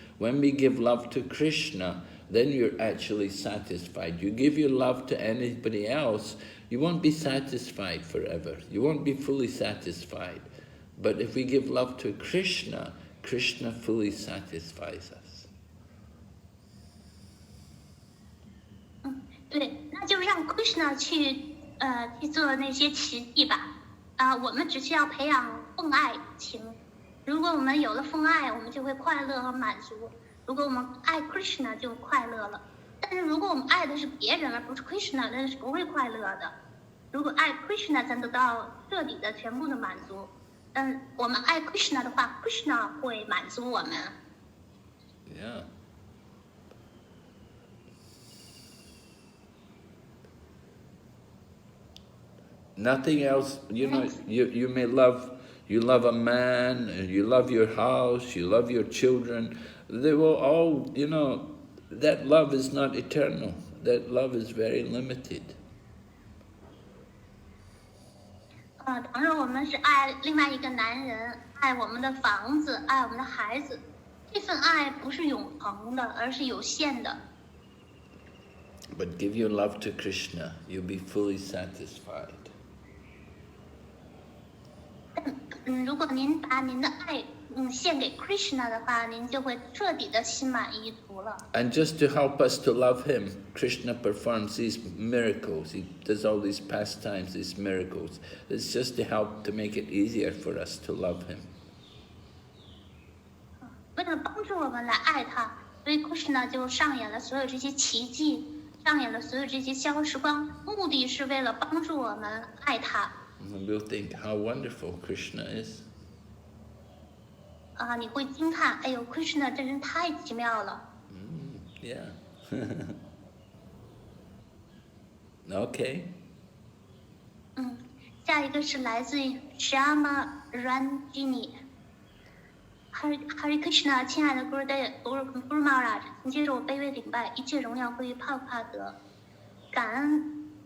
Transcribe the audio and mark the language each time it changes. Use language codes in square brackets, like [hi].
[en] When we give love to Krishna, then you're actually satisfied. You give your love to anybody else, you won't be satisfied forever. You won't be fully satisfied. But if we give love to Krishna, Krishna fully satisfies us. [zh] 对，那就让 Krishna 去做那些奇迹吧。我们只需要培养奉爱情。如果我们有了奉爱，我们就会快乐和满足。如果我们爱 Krishna 就快乐了。但是如果我们爱的是别人而不是 Krishna， 那是不会快乐的。如果爱 Krishna 才得到彻底的全部的满足。我们爱 Krishna 的话 ，Krishna 会满足我们。 [en] Yeah. Nothing else, you know, you may love a man, you love your house, you love your children. They will all, you know, that love is not eternal. That love is very limited. [zh] 倘若我们是爱另外一个男人，爱我们的房子，爱我们的孩子，这份爱不是永恒的，而是有限的。 [en] But give your love to Krishna, you'll be fully satisfied. [zh] 如果您把您的爱献给 Krishna 的话，您就会彻底的心满意足了。 [en] And just to help us to love him, Krishna performs these miracles. He does all these pastimes, these miracles. It's just to help to make it easier for us to love him. [zh] 为了帮助我们来爱他，所以 Krishna 就上演了所有这些奇迹，上演了所有这些消时光，目的是为了帮助我们爱他。 [en] And we'll think how wonderful Krishna is. [zh] 你会惊叹，哎呦 ，Krishna 真是太奇妙了。 [en] Yeah. Okay. [zh] 下一个是来自于 Shama Ranjini。Hare Krishna， 亲爱的 Guru Maharaj， 请接受我卑微礼拜，一切荣耀归于帕布帕德，感恩。